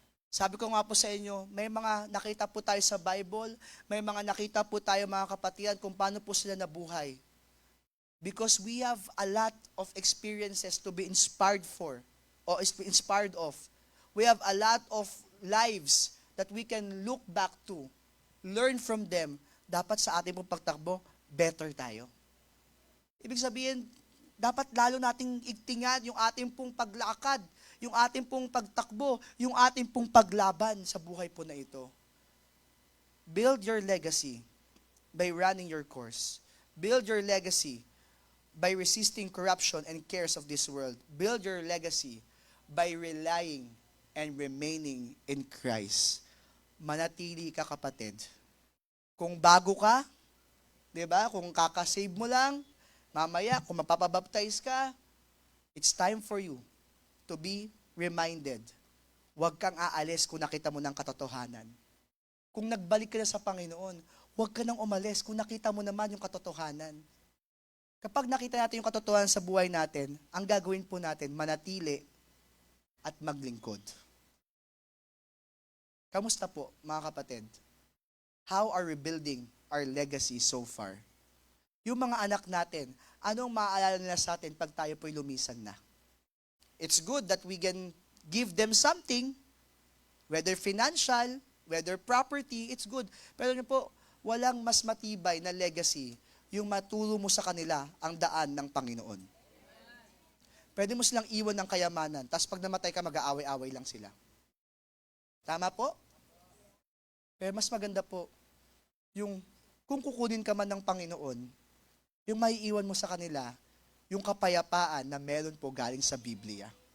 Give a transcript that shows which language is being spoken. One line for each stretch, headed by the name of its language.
Filipino: Sabi ko nga po sa inyo, may mga nakita po tayo sa Bible, may mga nakita po tayo mga kapatiran kung paano po sila nabuhay.
English: Because we have a lot of experiences to be inspired for, or inspired of. We have a lot of lives that we can look back to, learn from them.
Filipino: Dapat sa ating pong pagtakbo, better tayo. Ibig sabihin, dapat lalo nating igtingan yung ating pong paglakad, yung ating pong pagtakbo, yung ating pong paglaban sa buhay po na ito.
English: Build your legacy by running your course. Build your legacy by resisting corruption and cares of this world. Build your legacy by relying and remaining in Christ.
Filipino: Manatili ka, kapatid. Kung bago ka, di ba? Kung kakasave mo lang, mamaya, kung mapapabaptize ka,
English: it's time for you to be reminded.
Filipino: Huwag kang aalis kung nakita mo ng katotohanan. Kung nagbalik ka na sa Panginoon, huwag ka nang umalis kung nakita mo naman yung katotohanan. Kapag nakita natin yung katotohanan sa buhay natin, ang gagawin po natin, manatili at maglingkod. Kamusta po, mga kapatid?
English: How are we building our legacy so far?
Filipino: Yung mga anak natin, anong maaalala nila sa atin pag tayo po'y lumisan na?
English: It's good that we can give them something, whether financial, whether property, it's good.
Filipino: Pero yun po, walang mas matibay na legacy yung maturo mo sa kanila ang daan ng Panginoon. Pwede mo silang iwan ng kayamanan, tapos pag namatay ka, mag-aaway-aaway lang sila. Tama po? Pero mas maganda po, yung kung kukunin ka man ng Panginoon, yung maiiwan mo sa kanila, yung kapayapaan na meron po galing sa Biblia.